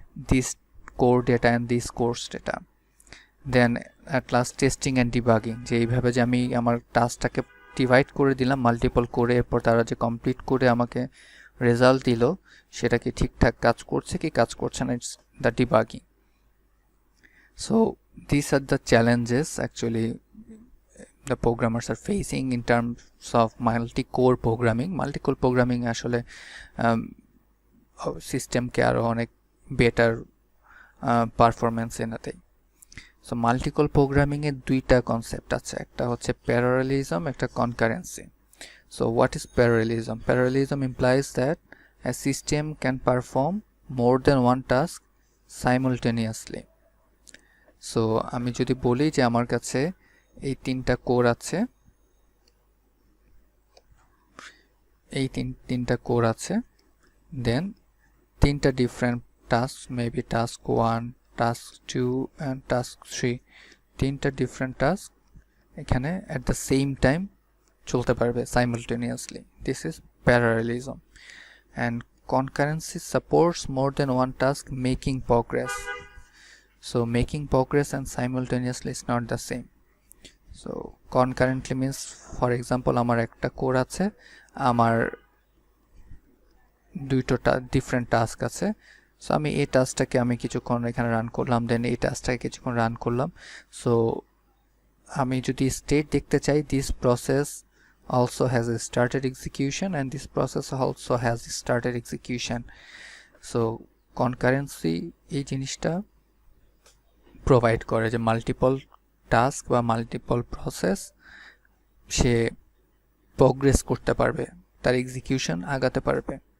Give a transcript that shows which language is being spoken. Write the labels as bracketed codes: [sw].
[en] this core data and this course data, then at last testing and debugging, [bn] যে এইভাবে যে আমি আমার টাস্কটাকে ডিভাইড করে দিলাম মাল্টিপল করে, এরপর তারা যে কমপ্লিট করে আমাকে রেজাল্ট দিল সেটা কি ঠিকঠাক কাজ করছে কি কাজ করছে না, [en] It's the debugging. So these are the challenges actually the programmers are facing in terms of multi-core programming. [bn] Multi-core programming আসলে সিস্টেমকে আরো অনেক বেটার পারফরমেন্স এনে দেয়। সো মাল্টি-কোর প্রোগ্রামিং এর দুইটা কনসেপ্ট আছে, একটা হচ্ছে প্যারালেলিজম, একটা concurrency. [en] So what is parallelism? Parallelism implies that a system can perform more than one task simultaneously. [bn] So আমি যদি বলি যে আমার কাছে এই তিনটা কোর আছে, এই তিনটা কোর আছে, দেন তিনটা different task, maybe task 1, task 2 and task 3, তিনটা ডিফারেন্ট টাস্ক এখানে অ্যাট দ্য সেম টাইম চলতে পারবে simultaneously. [en] This is parallelism. [bn] And [en] concurrency supports more than one task making progress. So making progress and simultaneously is not the same. So concurrently means, for example, [bn] আমার একটা core আছে, আমার দুইটা different task আছে। So আমি এই টাস্কটাকে আমি কিছুক্ষণ এখানে রান করলাম, দেন এই টাস্কটাকে কিছুক্ষণ রান করলাম। সো আমি যদি স্টেট দেখতে চাই, [en] This process also has a started execution and this process also has started execution. [bn] So concurrency এই জিনিসটা প্রোভাইড করে যে মাল্টিপল টাস্ক বা মাল্টিপল প্রসেস সে প্রোগ্রেস করতে পারবে, তার এক্সিকিউশন আগাতে পারবে।